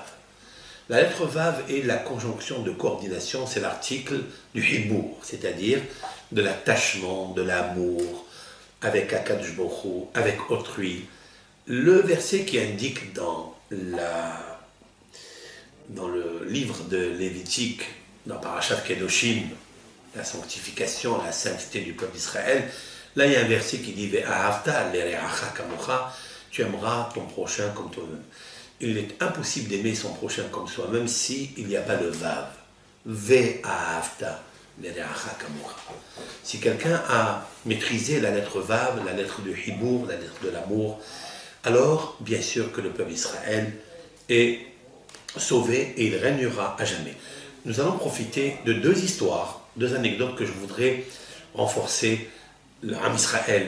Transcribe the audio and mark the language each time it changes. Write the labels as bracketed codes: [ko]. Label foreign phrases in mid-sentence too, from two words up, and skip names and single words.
[fr] La lettre Vav est la conjonction de coordination, c'est l'article du Hibour, c'est-à-dire de l'attachement, de l'amour, avec [he] הקדוש ברוך הוא, [fr] avec autrui. Le verset qui indique dans le livre de Lévitique, dans Parashat Kedoshim, la sanctification, la sainteté du peuple d'Israël, là il y a un verset qui dit [he] ואהבת לרעך כמוך, [fr] tu aimeras ton prochain comme toi-même. Il est impossible d'aimer son prochain comme soi, même s'il n'y a pas le Vav. [he] ואהבת לרעך כמוך. [fr] Si quelqu'un a maîtrisé la lettre Vav, la lettre du Hibour, la lettre de l'amour, alors bien sûr que le peuple d'Israël est sauvé et il régnera à jamais. Nous allons profiter de deux histoires, deux anecdotes que je voudrais renforcer l'Am Israël.